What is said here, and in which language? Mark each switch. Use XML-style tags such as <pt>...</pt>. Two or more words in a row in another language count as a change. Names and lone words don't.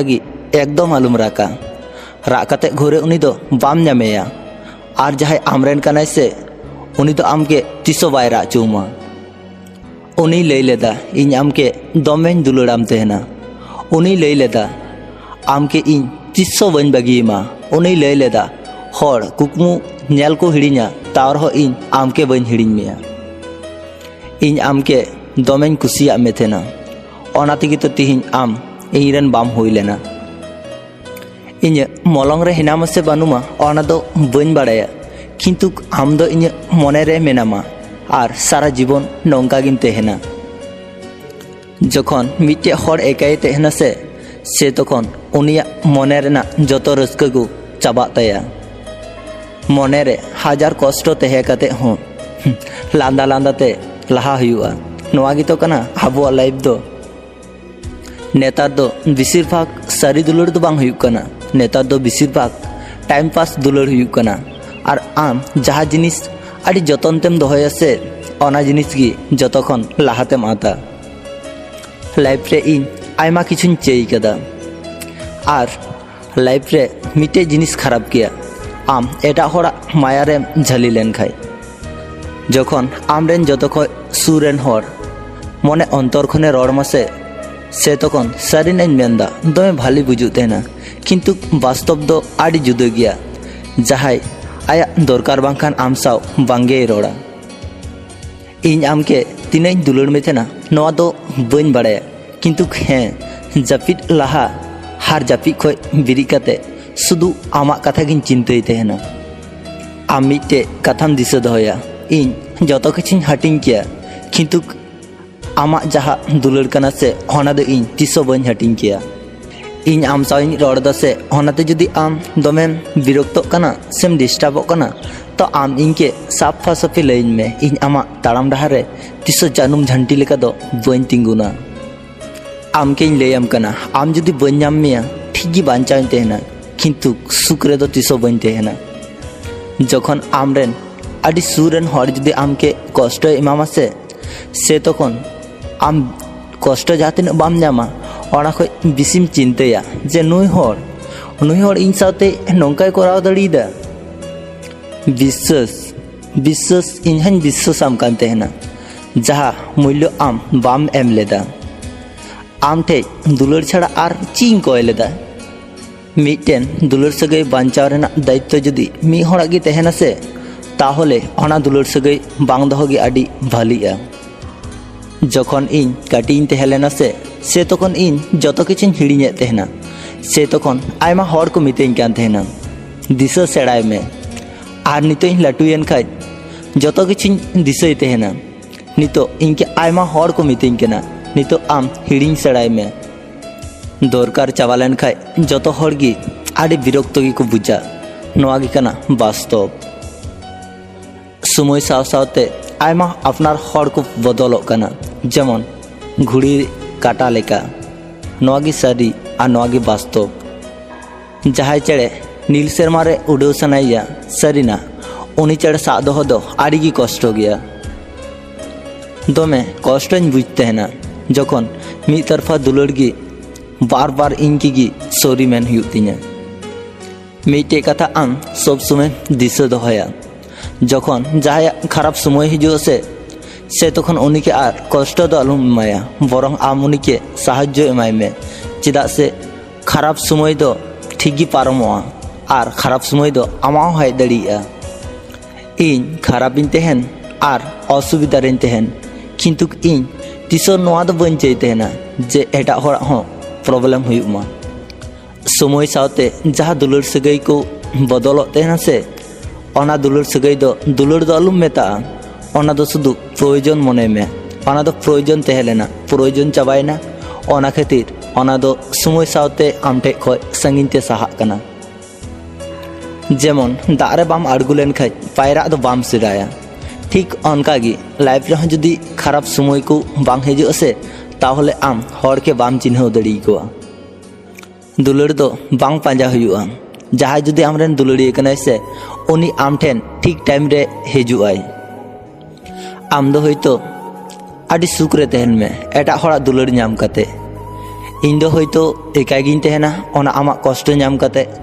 <sat>लगी एकदम आलुम राका राग काते घुरे उनी दो बाम ᱧᱟᱢᱮᱭᱟ और जहां आमरेन कनाय से उनी दो आमके तिसो बाय राग चुमा उनी लई लेदा इन आमके दमेन दुलड़ाम तेहना उनी लई लेदा आमके इन तिसो बन बगीमा उनी लई लेदा हर कुकमु नेल को हिड़िया तार हो इन आमके बन हिड़िñ मेया इन आमके दमेन कुसिया मे थेना ओना तेगी तो तिहिñ आम इरेन बाम हुई लेना इन मलंग रे हिनामा से बानुमा ओना दो बन बाड़ाया किंतु आम दो इन मने रे मेनामा और सारा जीवन नौका गिन तेहना जखन मिट्टे हर एकाई तेहना से तखन उनिया मने रेना जतो रस्का को चाबा ताया मने रे हजार कष्ट तेहे काते हो लांदा लांदा ते लहा हुआ नोआ गी तो कना आबो लाइफ दो नेतार दो बेसिर भाग सारी दुलड़ दो बांग हुयुक कना नेतार दो बेसिर भाग</sat> <en>time pass</en> <sat>दुलड़ हुयुक कना और आम जहाँ जिनिस आड़ी जतन तेम दोहया से ओना जिनिस गी जतखन लाहातेम आता लाइफ रे इन आयमा किछुन चेई कदा और लाइफ रे मिटे जिनिस खराब किया आम एटा होड़ा माया रे झली लेन खाय जखन आमरेन जतख सुरेन हर मने अंतर खने रड़मासे से तखन सारिनाइन मेनदा दमे भाली बुझुग तेना किंतु वास्तव दो आड़ी जुदा गिया जहाय आया दरकार बांखान आम साव बांगे रोड़ा इन आमके तीनाइन दुलड़ में थेना नोआ दो बन बाड़ाया किंतु हें जापिद लाहा हार जापिद खय बिरि काते सुदु आमा कथा गिन चिंताय तेहना आम मिट्टे कथाम दिसा दोहया इन जतो किछुन हाटिंग किया किंतु आमा जहा दुलड़ कना से होना दो इन तिसो बन हाटिंग किया इन आम साइन रड़दा से होनाते जुदी आम दमेम विरक्त कना सेम डिस्टर्ब कना तो आम इनके साफा साफी लाइन में इन आमा ताड़ाम डहार रे तिसो जानुम झंटी लेका दो बन तिंगुना आम के लैयाम कना आम जुदी बन ᱧᱟᱢ मेया ठीक गी बांचाव तेहना किंतु सुख रे दो तिसो बन तेहना जखन आमरेन आदि सुरेन हर जुदी आम के कष्ट इमामा से तखन आम कष्ट जातिन बाम ᱧᱟᱢᱟ ओना खय बिसिम चिंताया जे नुई हर इन साथे नौकाय कराव दाड़ीदा विश्वास इनहन विश्वास आम कान तेहना जहा मूल्य आम बाम एम लेदा आम ठे दुलड़ छाड़ा आर चीन कोय लेदा मिटेन दुलड़ सगै बांचाव रेना दायित्व जुदी मी हड़ा गी तेहना से ताहले ओना दुलड़ सगै बांग दोहो गी आडी भालिया जखन इन काटिन तेहलेना से तखन इन जतो किछुन हिड़िñे तेहना से तखन आयमा हर को मितेñ कान तेहना दिशा सेड़ाय में आर नितो इन लाटुयेन खाय जतो किछुन दिशय तेहना नितो इनके आयमा हर को मितेñ केना नितो आम हिड़िñ सेड़ाय में दरकार चावालेन खाय जतो हर गी आडी विरक्त गी को बुझा नोआ गी कना वास्तव समय साव सावते आयमा अपनार हर को बदलक कना जेमन घुड़ी काटा लेका नोआगी सारी और नोआगी वास्तव जहाय चेड़े नील सेरमा रे उड़ाव सनाइया सारीना उनी चेड़े सा दोहो दो आड़ी गी कष्ट गया दमे कष्टñ</sat> <hi>बुझते हैं</hi> <sat>ना जखन मी तरफा दुलड़ गी बार बार इनकी गी सॉरी मेन हुयुग तिñा मिटे कथा आम सब समय दिशा दोहया जखन जहाय खराब समय हिजुग से तखन उनी के आर कष्ट दो आलुम एमाया बरং आम उनी के साहाज्य एमाय में चेदा से खराब समय दो ठीक गी पारमोआ और खराब समय दो आमाव हाय दाड़िया इन खराबिन तेहन और असुविधा रेन तेहन किंतु इन तिसो नोआ दो बन चाइ तेहना जे एटा हड़ा हो प्रॉब्लम हुयुमा समय सावते जहाँ दुलड़ सगै को बदलत तेहना से ओना दुलड़ सगै दो दुलड़ दो आलुम मेता ओना दो शुधु प्रयोजन मने में ओना दो प्रयोजन तेहलेना प्रयोजन चाबायना ओना खातिर ओना दो समय सावते आम ठे खय संगिन ते साहा कना जेमन दाग रे बाम आड़गु लेन खाय पायरा दो बाम सिराया ठीक अनका गी लाइफ रे जुदी खराब समय को बांग हिजुग से ताहले आम हर के बाम चिन्हव दाड़ी कोआ दुलड़ दो बांग पांजा हुयुआ जहां जुदी आमरेन दुलड़िया कनाय से उनी आम ठेन ठीक टाइम रे हिजुआय आम दो होयतो आदि सुख रे तेहन में एटा हड़ा दुलड़ ᱧᱟᱢ काते ᱤᱧ ᱫᱚ ᱦᱚᱭᱛᱳ ᱮᱠᱟᱭ ᱜᱤᱧ ᱛᱟᱦᱮᱱᱟ ᱚᱱᱟ ᱟᱢᱟᱜ ᱠᱚᱥᱴᱚ ᱧᱟᱢ ᱠᱟᱛᱮ।</sat>